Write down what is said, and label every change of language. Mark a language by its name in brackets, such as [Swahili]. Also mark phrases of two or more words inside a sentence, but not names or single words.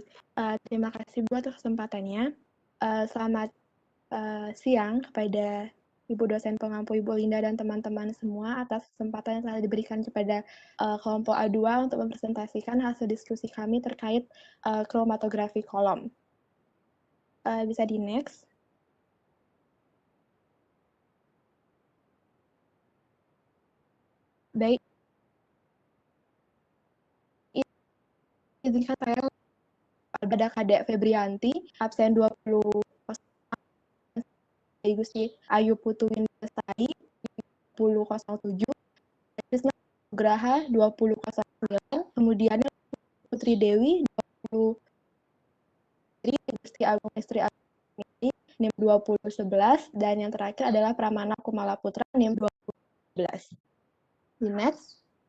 [Indonesian] Terima kasih, Bu, atas kesempatannya. Selamat siang kepada Ibu dosen pengampu Ibu Linda dan teman-teman semua atas kesempatan yang telah diberikan kepada kelompok A2 untuk mempresentasikan hasil diskusi kami terkait kromatografi kolom. Bisa di next. Baik, izinkan saya pada Kadek Febrianti, absen 20, Gusti Ayu Putu Windastari 2007, Graha 2009, kemudian Putri Dewi 20, Gusti Agung Istri Agung NIM 2011, dan yang terakhir adalah Pramana Kumala Putra NIM 2011. Di next.